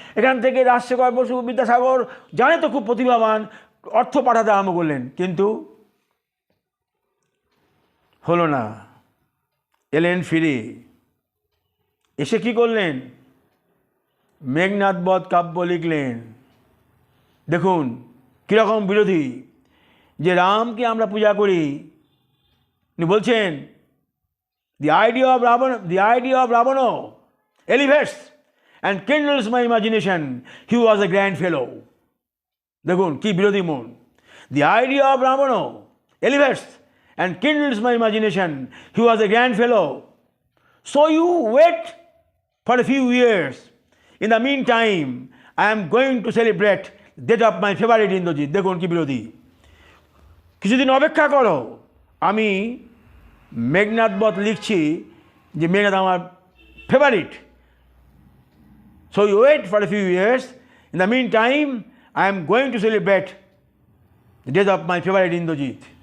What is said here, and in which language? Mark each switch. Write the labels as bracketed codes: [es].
[bn] এখান থেকে রাজশেখর বসু, বিদ্যাসাগর, জানে তো খুব প্রতিভাবান, অর্থ পাঠাতে আরম্ভ করলেন, কিন্তু হলো না। এলেন ফিরে, এসে কি করলেন, মেঘনাদ বধ কাব্য লিখলেন। দেখুন কীরকম বিরোধী, যে রামকে আমরা পূজা করি। উনি বলছেন, [en] the idea of Ravana elevates and kindles my imagination. He was a grand fellow. [bn] দেখুন কি বিরোধী মন। [en] The idea of Ravana elevates and kindles my imagination. He was a grand fellow. So you wait for a few years. In the meantime, I am going to celebrate the death of my favorite Indrajit. [bn] দেখুন কি বিরোধী। কিছুদিন অপেক্ষা করো, আমি মেঘনাদ বধ লিখছি, যে মেঘনাদ আমার favourite. [en] So you wait for a few years, in the mean time I am going to celebrate the death of my favourite Indrajit.